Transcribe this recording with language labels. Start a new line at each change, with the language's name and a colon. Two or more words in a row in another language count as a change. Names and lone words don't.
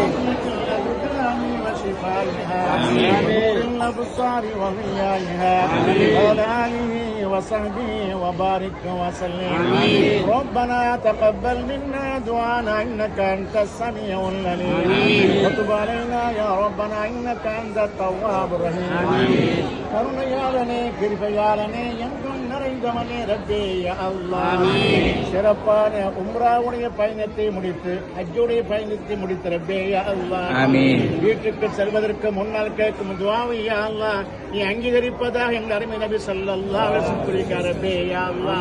Arabic: وشفائها ونور الأبصار وضيائها وعلى آله وصحبه وبارك وسلم. ربنا تقبل منا دعانا إنك أنت السميع العليم وتب علينا يا ربنا إنك أنت التواب الرحيم.
Tamil: கருணையாளனே கிருபையாளனே எங்கும் நிறைந்தவனே ரப்பே
Arabic: يا الله.
Tamil: சிறப்பான உம்ராவுடைய பயணத்தை முடித்து ஹஜ்ஜுடைய பயணத்தை முடித்த ரப்பே
Arabic: يا الله.
Tamil: வீட்டுக்கு செல்வதற்கு முன்னால் கேட்கும் துஆவை
Arabic: يا الله
Tamil: நீ அங்கீகரிப்பதாக எங்கள் அருமை நபி
Arabic: صلى الله عليه وسلم
Tamil: கூறினார் ரப்பே
Arabic: يا الله.